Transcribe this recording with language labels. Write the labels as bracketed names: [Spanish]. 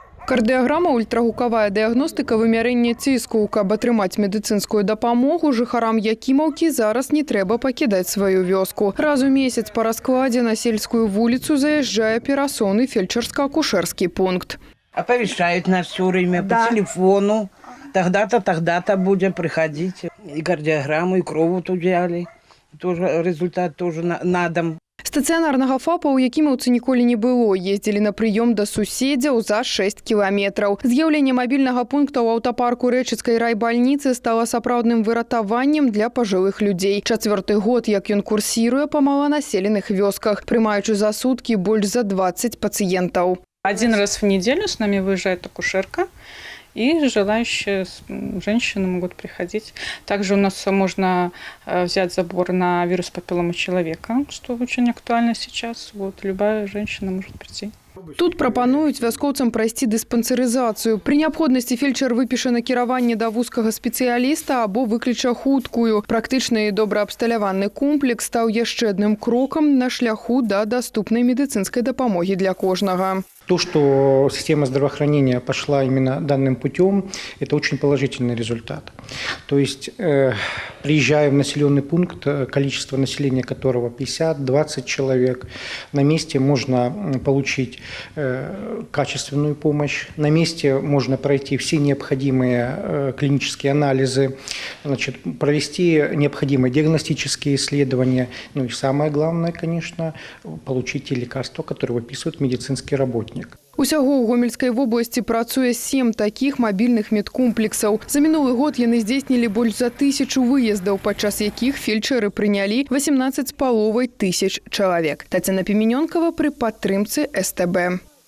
[Belarusian] Кардыяграма, ультрагукавая дыягностыка, вымярэнне ціску. Каб атрымаць медыцынскую дапамогу, жыхарам Якімаўкі зараз не трэба пакідаць сваю вёску. Раз у месяц па раскладзе на сельскую вуліцу заязджае перасоўны фельчарска-акушэрскі пункт. [Russian] Оповещают нас все время по телефону. Тогда-то будем приходить. И кардиограмму, и кровь тут взяли. Тоже результат тоже на дом. [Belarusian] Стацыянарнага ФАПа ў Якімаўцы ніколі не было. Ездзілі на прыём да суседзяў за 6 кіламетраў. З'яўленне мабільнага пункта ў аўтапарку Рэчыцкай райбальніцы стала сапраўдным выратаваннем для пажылых людзей. 4-й год, як ён курсіруе па маланаселеных вёсках, прымаючы за суткі больш за 20 пациентов. [Russian] Один раз в неделю с нами выезжает акушерка. И желающие женщины могут приходить. Также у нас можно взять забор на вирус папилломы человека, что очень актуально сейчас. Вот, любая женщина может прийти. [Belarusian] Тут прапануюць вяскоўцам прайсці дыспансерызацыю. Пры неабходнасці фельчар выпіша накіраванне да вузкага спецыяліста або выкліча хуткую. Практычны і добра абсталяваны комплекс стаў яшчэ адным крокам на шляху да даступнай медыцынскай дапамогі для кожнага. [Russian] То, что система здравоохранения пошла именно данным путем, это очень положительный результат. То есть, приезжая в населенный пункт, количество населения которого 50-20 человек, на месте можно получить качественную помощь, на месте можно пройти все необходимые клинические анализы, значит, провести необходимые диагностические исследования, ну и самое главное, конечно, получить те лекарства, которые выписывает медицинский работник. [Belarusian] Усяго ў Гомельскай вобласці працуе 7 такіх мабільных медкомплексаў. За мінулы год яны здзейснілі больш за 1000 выездаў, падчас якіх фельчары прынялі 18,5 тысяч чалавек. Тацяна Піменёнкава пры падтрымцы СТБ.